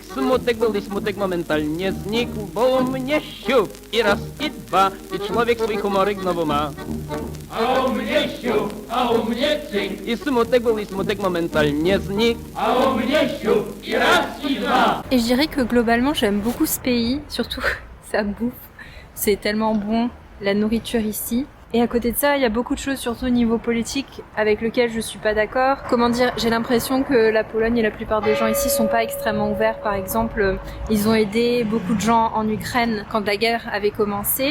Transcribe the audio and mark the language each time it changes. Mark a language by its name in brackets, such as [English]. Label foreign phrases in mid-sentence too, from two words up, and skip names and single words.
[Polish] Smutek był i smutek momentalnie znikł, bo u mnie siup i raz i dwa i człowiek swój humorek znowu ma. A u mnie siup, a u mnie cyk, I smutek był i smutek momentalnie znikł. a u mnie siup i raz i dwa. [French] Et je dirais que globalement j'aime beaucoup ce pays, surtout sa bouffe. C'est tellement bon, la nourriture ici. Et à côté de ça, il y a beaucoup de choses, surtout au niveau politique, avec lesquelles je suis pas d'accord. Comment dire, j'ai l'impression que la Pologne et la plupart des gens ici sont pas extrêmement ouverts. Par exemple, ils ont aidé beaucoup de gens en Ukraine quand la guerre avait commencé.